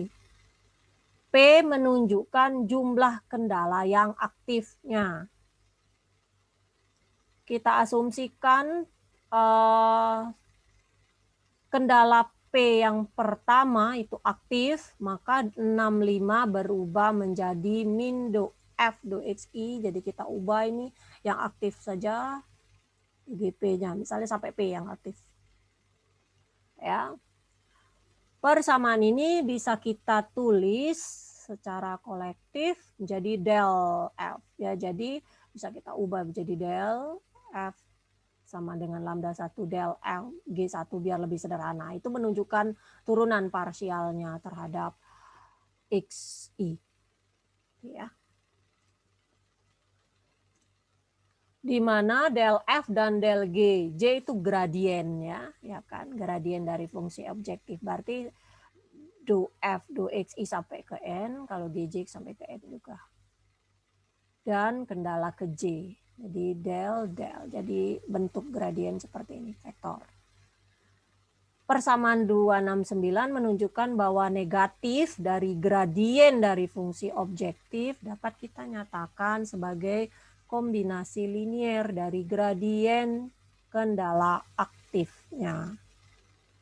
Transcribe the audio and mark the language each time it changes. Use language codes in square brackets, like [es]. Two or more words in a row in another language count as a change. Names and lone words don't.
[id] P menunjukkan jumlah kendala yang aktifnya. Kita asumsikan kendala P yang pertama itu aktif, maka 65 berubah menjadi min do F do XI. Jadi kita ubah ini yang aktif saja, GP-nya, misalnya sampai P yang aktif. Ya. Persamaan ini bisa kita tulis secara kolektif menjadi del F. Ya, jadi bisa kita ubah menjadi del F sama dengan lambda 1 del L G1 biar lebih sederhana. Itu menunjukkan turunan parsialnya terhadap XI. Ya. Di mana del F dan del G, J itu gradiennya, ya kan? Gradien dari fungsi objektif. Berarti do F, do XI sampai ke N, kalau DJ sampai ke N juga. Dan kendala ke J. Jadi del. Jadi bentuk gradien seperti ini, vektor. Persamaan 269 menunjukkan bahwa negatif dari gradien dari fungsi objektif dapat kita nyatakan sebagai kombinasi linier dari gradien kendala aktifnya.